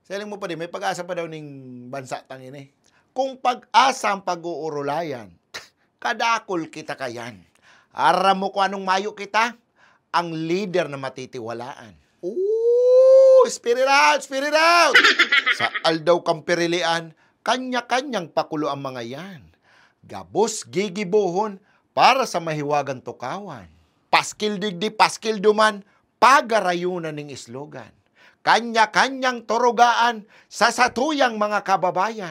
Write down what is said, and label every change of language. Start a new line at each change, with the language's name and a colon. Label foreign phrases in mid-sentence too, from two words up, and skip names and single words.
Bikol: Sailing mo pa din, may pag-asa pa daw ning bansa tangin eh. Kung pag-asa ang pag-uurulayan, kadakol kita kayan. Aram mo kung anong mayo kita, ang leader na matitiwalaan.
English: Ooh, spirit out, spirit out!
Bikol: Sa aldaw kang pirilian, kanya-kanyang pakulo ang mga yan. Gabos gigibuhon para sa mahiwagang tukawan. Paskil digdi, paskil duman, pagarayunan ng islogan. Kanya-kanyang turugaan sa satuyang mga kababayan.